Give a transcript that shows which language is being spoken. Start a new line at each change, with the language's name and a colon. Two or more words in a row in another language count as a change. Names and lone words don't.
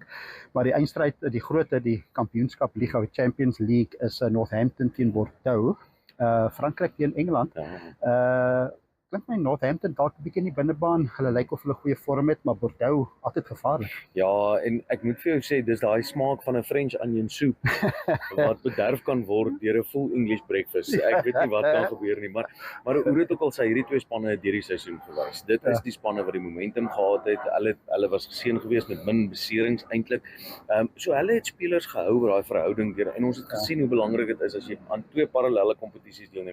Afrikaans: Maar die eindstryd, die Kampioenskap Liga, die Champions League is Northampton teen Bordeaux. Frankryk teen Engeland. Klink my Northampton dalk 'n bietjie in die binnebaan. Hulle lyk of hulle goeie vorm het, maar Bordeaux altyd gevaarlik. Ja, en ek moet vir jou sê dis daai smaak van 'n
English: French onion soup
Afrikaans: wat bederf kan word deur 'n
English: full English breakfast.
Afrikaans: Ek weet nie wat kan gebeur nie, maar hoe dit ook al sê, hierdie twee spanne het deur die seisoen gewys. Dit is die spanne wat die momentum gehad het. Hulle was geseën geweest met min beserings eintlik. So hulle het spelers gehou oor daai verhouding deur, en ons het gesien hoe belangrik dit is as jy aan 2 parallelle kompetisies deelneem.